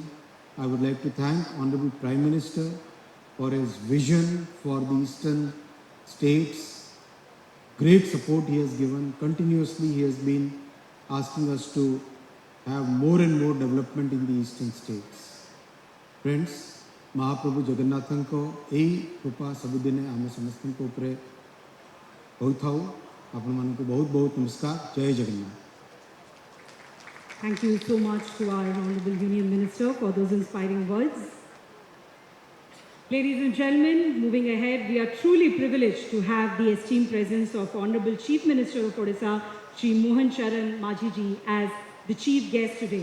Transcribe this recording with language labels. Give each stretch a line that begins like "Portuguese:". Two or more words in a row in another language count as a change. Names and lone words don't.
English: I would like to thank Honorable Prime Minister for his vision for the eastern states. Great support he has given. Continuously he has been asking us to have more and more development in the eastern states. Friends,
Odia: महाप्रभु जगन्नाथଙ୍କ ଏହି କୃପା ସବୁଦିନେ ଆମେ ସମସ୍ତଙ୍କ ଉପରେ ହୋଇଥାଉ। ଆପଣମାନଙ୍କୁ ବହୁତ ବହୁତ ନମସ୍କାର। ଜୟ ଜଗନ୍ନାଥ।
English: Thank you so much to our Honorable Union Minister for those inspiring words. Ladies and gentlemen, moving ahead, we are truly privileged to have the esteemed presence of Honorable Chief Minister of Odisha, Shri Mohan Charan Majhi ji, as the chief guest today.